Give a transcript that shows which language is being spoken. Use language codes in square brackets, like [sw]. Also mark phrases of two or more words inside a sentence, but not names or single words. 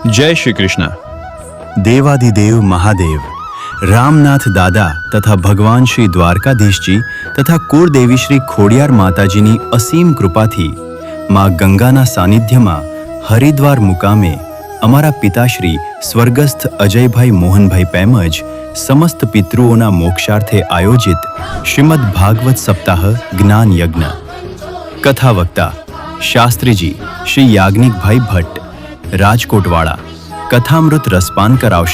[gu] જય શ્રી કૃષ્ણ। દેવાદિદેવ મહાદેવ રામનાથ દાદા તથા ભગવાન શ્રી દ્વારકાધીશજી તથા कुળદેવી શ્રી ખોડિયાર માતાજીની અસીમ કૃપાથી માં ગંગાના સાનિધ્યમાં હરિદ્વાર મુકામે અમારા પિતાશ્રી સ્વર્ગસ્થ અજયભાઈ મોહનભાઈ તેમજ સમસ્ત પિતૃઓના મોક્ષાર્થે આયોજિત શ્રીમદ ભાગવત સપ્તાહ જ્ઞાન યજ્ઞ કથા વક્તા શાસ્ત્રીજી શ્રી યાજ્ઞિકભાઈ ભટ્ટ રાજકોટવાળા કથામૃત રસપાન કરાવશે।